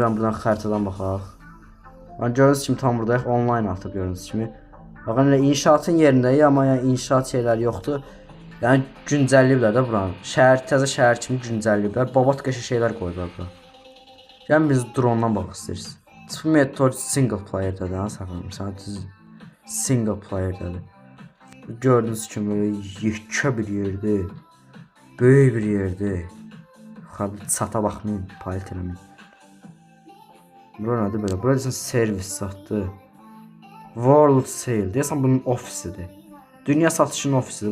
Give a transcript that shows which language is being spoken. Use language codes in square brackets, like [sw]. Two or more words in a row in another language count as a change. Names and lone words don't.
[az] Buradan xəritadan baxaq. Yəni görürsünüz ki tam buradayıq, online atıb görürsünüz kimi. Baxın elə inşaatın yerindəyik, amma yəni inşaat şeyləri yoxdur. Yəni güncəlləyiblər də buranı. Şəhər, təzə şəhər kimi güncəlləyiblər. Babat qəşə şeylər qoyublar bura. Yəni biz drone-dan baxaq istəyirsiniz. Sıfır metod [en] single player- [az] dədir, ha saxlamışam. [en] Single player- [az] dədir. Gördüyünüz kimi böyle yekə bir yerdir. Böyük bir yerdir. Çata baxmayın, palet eləməyin. Bura nədir belə? Bura deyəsən servis satdı. World Sale. Deyəsən bunun ofisidir. Dünya satışının ofisidir.